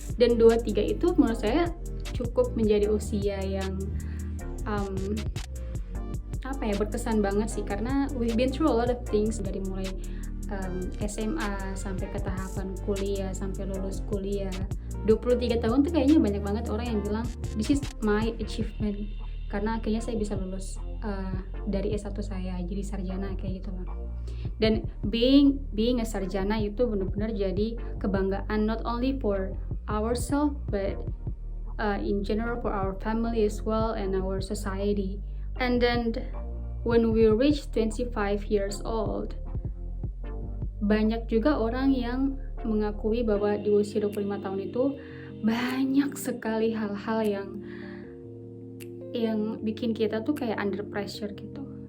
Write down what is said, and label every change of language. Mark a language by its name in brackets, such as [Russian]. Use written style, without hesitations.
[Indonesian] Dan 23 itu menurut saya cukup menjadi usia yang berkesan banget sih, karena [English] we've been through a lot of things [Indonesian] dari mulai SMA sampai ke tahapan kuliah sampai lulus kuliah. 23 tahun tuh kayaknya banyak banget orang yang bilang [English] this is my achievement [Indonesian] karena akhirnya saya bisa lulus dari S1 saya jadi sarjana kayak gitu loh. Dan [English] being a sarjana [Indonesian] itu benar-benar jadi kebanggaan [English] not only for ourselves but in general for our family as well and our society. And then when we reach 25 years old, [Indonesian] banyak juga orang yang mengakui bahwa di usia 25 tahun itu banyak sekali hal-hal yang bikin kita tuh kayak [English] under pressure [Indonesian] gitu.